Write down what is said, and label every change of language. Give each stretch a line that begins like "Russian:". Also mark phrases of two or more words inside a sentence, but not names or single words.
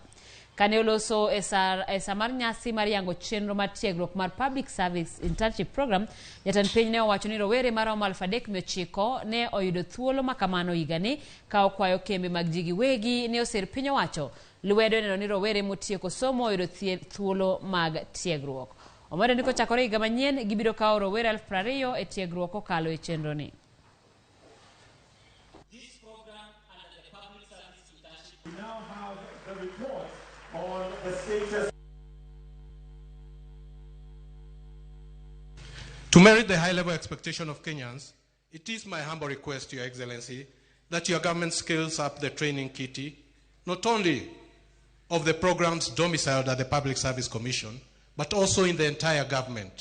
Luo (Kenya and Tanzania): Kane oloso e sa mar nyasi mar yango chenro mar tiegruok mar Public Service Internship Program, jatend piny ne owacho ni rowere maromo 3,900 ne oyudo thuolo makamano higani ka okwayo kembe mag ji giwegi ne osir piny owacho lwedo neno ni rowere motieko somo oyudo thuolo mag tiegruok. Omedo ni kochakore higa manyien gibiro kawo rowere 20,000 e tiegruok kokalo e chenro ni.
English: This program under the Public Service Internship. We now have the report on the status. To merit the high-level expectation of Kenyans, it is my humble request, Your Excellency, that your government scales up the training kitty, not only of the programs domiciled at the Public Service Commission, but also in the entire government.